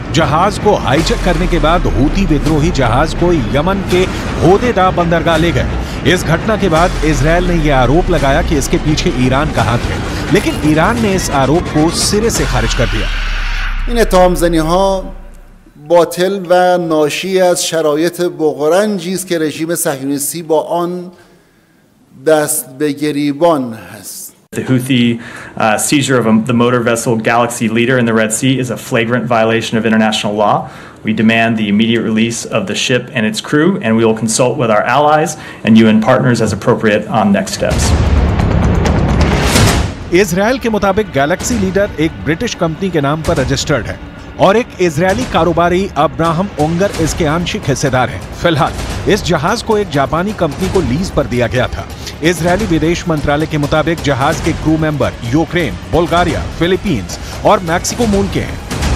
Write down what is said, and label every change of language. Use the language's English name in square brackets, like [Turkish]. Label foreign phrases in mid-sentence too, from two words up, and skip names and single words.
[Hindi] जहाज को हाईजैक करने के बाद हूती विद्रोही जहाज को यमन के होदेदा बंदरगाह ले गए। इस घटना के बाद इजराइल ने यह आरोप लगाया कि इसके पीछे ईरान का हाथ है, लेकिन ईरान ने इस आरोप को सिरे से खारिज कर दिया। [Persian] این تهمت‌زنی‌ها باطل و ناشی از شرایط بغرنجی است که رژیم صهیونیستی با آن دست به گریبان هست. [English] The Houthi seizure of the motor vessel Galaxy Leader in the Red Sea is a flagrant violation of international law. We demand the immediate release of the ship and its crew, and we will consult with our allies and UN partners as appropriate on next steps. [Hindi] इजराइल के मुताबिक गैलेक्सी लीडर एक ब्रिटिश कंपनी के नाम पर रजिस्टर्ड है और एक इजरायली कारोबारी अब्राहम ओंगर इसके आंशिक हिस्सेदार हैं। फिलहाल इस जहाज को एक जापानी कंपनी को लीज पर दिया गया था। इजरायली विदेश मंत्रालय के मुताबिक जहाज के क्रू मेंबर यूक्रेन, बुल्गारिया, फिलीपींस और मैक्सिको मूल के हैं।